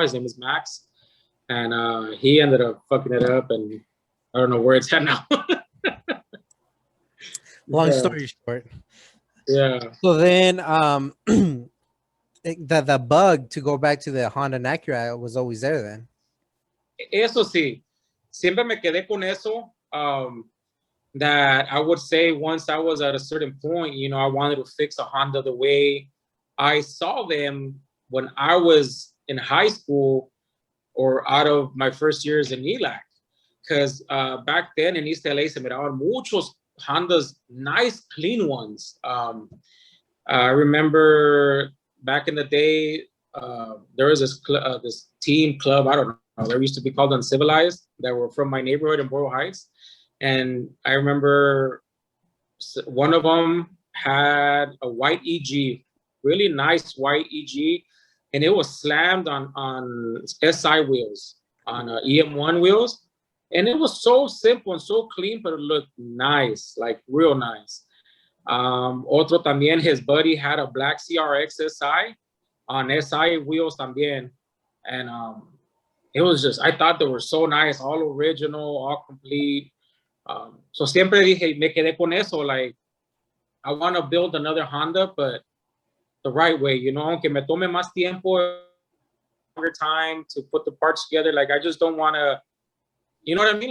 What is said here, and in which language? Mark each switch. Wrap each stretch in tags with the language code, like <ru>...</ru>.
<en>His name is Max, and he ended up fucking it up, and I don't know where it's at now. Long story short. Yeah. So then, the bug to go back to the Honda and Acura was always there then.</en> <es>Eso sí, siempre me quedé con eso.</es> <en>That I would say once I was at a certain point, you know, I wanted to fix a Honda the way I saw them when I was in high school or out of my first years in ELAC. Because back then in East LA</en> <es>se miraban muchos Hondas,</es> <en>nice, clean ones. I remember back in the day, there was this team club, I don't know, they used to be called Uncivilized, that were from my neighborhood in Boyle Heights. And I remember one of them had a white EG, really nice white EG, and it was slammed on SI wheels, on EM1 wheels. And it was so simple and so clean, but it looked nice, like real nice.</en> <es>Otro también,</es> <en>his buddy had a black CRX SI on SI wheels también. And it was just, I thought they were so nice, all original, all complete. So</en> <es>siempre dije, me quedé con eso,</es> <en>like, I want to build another Honda, but the right way, you know,</en> <es>aunque me tome más tiempo,</es> <en>longer time to put the parts together, like, I just don't want to, you know what I mean?</en>